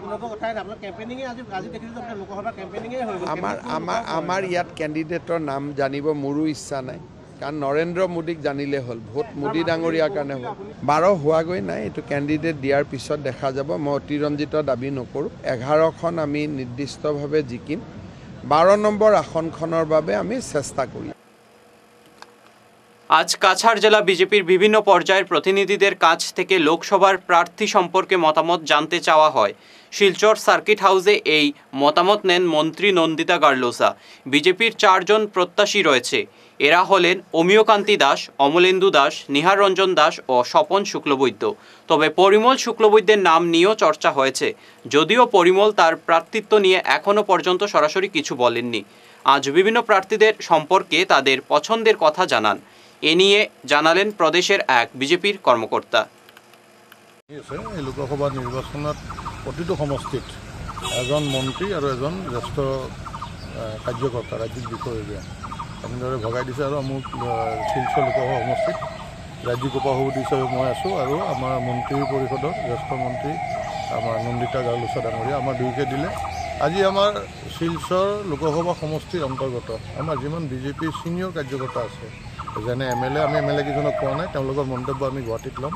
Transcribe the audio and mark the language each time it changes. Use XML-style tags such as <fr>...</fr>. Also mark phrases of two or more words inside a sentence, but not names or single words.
<as>আমাৰ ইয়াত কেণ্ডিডেটৰ নাম জানিব মোৰো ইচ্ছা নাই, কাৰণ নৰেন্দ্ৰ মোদীক জানিলে হ'ল, ভোট মোদী ডাঙৰীয়াৰ কাৰণে হ'ল। 12 হোৱাগৈ নাই, এইটো কেণ্ডিডেট দিয়াৰ পিছত দেখা যাব। মই অতিৰঞ্জিত দাবী নকৰোঁ। 11খন আমি নিৰ্দিষ্টভাৱে জিকিম। 12 নম্বৰ আসনখনৰ বাবে আমি চেষ্টা কৰিম।</as> <bn>আজ কাছাড় জেলা বিজেপির বিভিন্ন পর্যায়ের প্রতিনিধিদের কাছ থেকে লোকসভার প্রার্থী সম্পর্কে মতামত জানতে চাওয়া হয়। শিলচর সার্কিট হাউসে এই মতামত নেন মন্ত্রী নন্দিতা গার্লোসা। বিজেপির 4 জন প্রত্যাশী রয়েছে। এরা হলেন অমিয়কান্তি দাস, অমলেন্দু দাস, নিহার রঞ্জন দাস ও স্বপন শুক্লবৈদ্য। তবে পরিমল শুক্লবৈদ্যের নাম নিয়েও চর্চা হয়েছে, যদিও পরিমল তার প্রার্থিত্ব নিয়ে এখনও পর্যন্ত সরাসরি কিছু বলেননি। আজ বিভিন্ন প্রার্থীদের সম্পর্কে তাদের পছন্দের কথা জানান। এ নিয়ে জানালেন প্রদেশের এক বিজেপির কর্মকর্তা।</bn> <as>এই লোকসভা নির্বাচনত প্রতিটো সমষ্টিত এজন মন্ত্রী আর এজন জ্যেষ্ঠ কার্যকর্তা রাজ্যিক বিষয়ববীয়া এনেদৰে ভগাই দিছে। আৰু মোক শিলচৰ লোকসভা সমষ্টিত ৰাজ্যিক উপাসভাপতি হিচাপে মই আছোঁ, আৰু আমাৰ মন্ত্ৰী পৰিষদৰ জ্যেষ্ঠ মন্ত্ৰী আমাৰ নন্দিতা গাৰ্লোসা ডাঙৰীয়া আমাৰ দুয়োকে দিলে। আজি আমাৰ শিলচৰ লোকসভা সমষ্টিৰ অন্তৰ্গত আমাৰ যিমান বিজেপিৰ ছিনিয়ৰ কাৰ্যকৰ্তা আছে, যেনে MLA, আমি MLA কেইজনক পোৱা নাই, তেওঁলোকৰ মন্তব্য আমি গুৱাহাটীত ল'ম।</as>